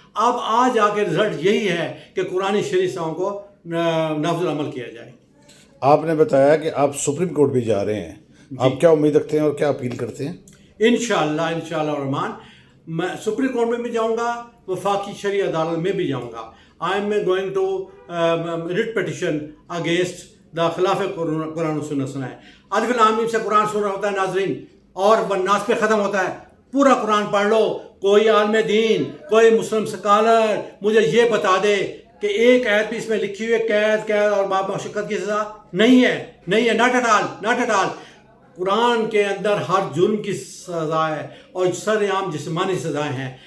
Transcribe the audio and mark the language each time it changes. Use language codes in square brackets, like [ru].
[ur] اب آج آ کے رزلٹ یہی ہے کہ قرآن شریف کو نافذ عمل کیا جائے. آپ نے بتایا کہ آپ سپریم کورٹ بھی جا رہے ہیں، آپ کیا امید رکھتے ہیں اور کیا اپیل کرتے ہیں؟ انشاءاللہ الرحمن میں سپریم کورٹ میں بھی جاؤں گا، وفاقی شرعی عدالت میں بھی جاؤں گا. [en] I am going to writ petition against the [ur] خلاف قرآن و سنت سنا ہے. الف لام میم سے قرآن سن رہا ہوتا ہے ناظرین اور والناس پہ ختم ہوتا ہے. پورا قرآن پڑھ لو. کوئی عالم دین، کوئی مسلم سکالر مجھے یہ بتا دے کہ ایک آیت بھی اس میں لکھی ہوئی ہے قید اور مشقت کی سزا نہیں ہے. [en] Not at all. [ur] قرآن کے اندر ہر جرم کی سزا ہے اور سر عام جسمانی سزائیں ہیں.